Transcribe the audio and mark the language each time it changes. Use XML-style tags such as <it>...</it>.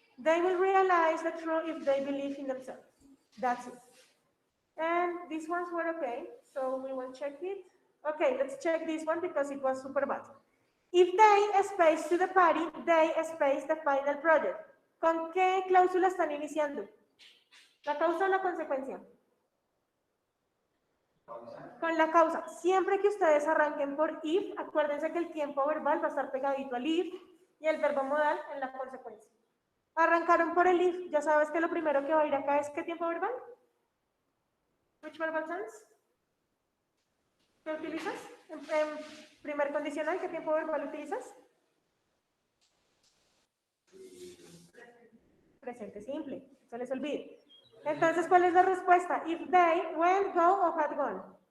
<en>They will realize the truth if they believe in themselves. That's it. And these ones were okay, so we will check it. Okay, let's check this one because it was super bad. If they space to the party, they space the final project.</en> <es>¿Con qué cláusula están iniciando? ¿La causa o la consecuencia? Con la causa. Siempre que ustedes arranquen por if, acuérdense que el tiempo verbal va a estar pegadito al if y el verbo modal en la consecuencia. Arrancaron por el if, ya sabes que lo primero que va a ir acá es ¿qué tiempo verbal? Which verbal tense? ¿Qué utilizas? En primer condicional, ¿qué tiempo verbal utilizas? Presente simple, se les olvide. Entonces, ¿cuál es la respuesta?</es> <en>If they, went, go o had gone.</en>